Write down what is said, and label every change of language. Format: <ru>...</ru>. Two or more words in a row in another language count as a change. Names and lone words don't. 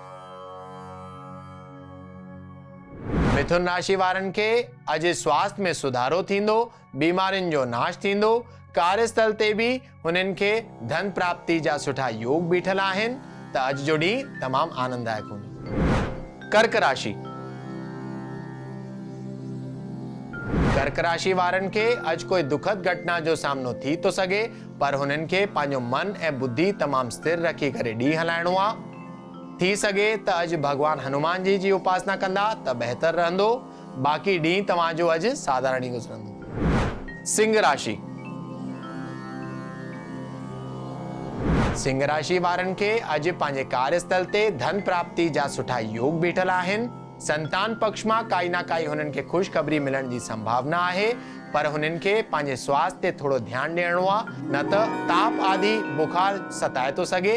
<sd>मिथुन राशि वारनि खे अॼु स्वास्थ्य में सुधारो थींदो, बीमारियुनि जो नाश थींदो। कार्यस्थल ते बि हुननि खे धन प्राप्ति जा सुठा योग बीठल आहिनि, त अॼु जो ॾींहुं तमामु आनंददायक हूंदो। कर्क राशि। कर्क राशि वारनि खे अॼु कोई दुखद घटना जो सामनो थी थो सघे, पर हुननि खे पंहिंजो मन ऐं बुद्धि तमामु स्थिर रखी करे ॾींहुं हलाइणो आहे। थी सघे त अॼु भगवान हनुमान जी उपासना कंदा त बहितर रहंदो। बाक़ी ॾींहुं तव्हांजो अॼु साधारण ई गुज़रंदो। सिंह राशि। सिंह राशि वारनि खे अॼु पंहिंजे कार्यस्थल ते धन प्राप्ति जा सुठा योग बीठल आहिनि। संतान पक्ष मां काई न काई हुननि खे ख़ुशख़बरी मिलण जी संभावना आहे, पर हुननि खे पंहिंजे स्वास्थ्य ते थोरो ध्यानु ॾियणो आहे, न त ताप आदि बुखार सताए थो सघे।</sd>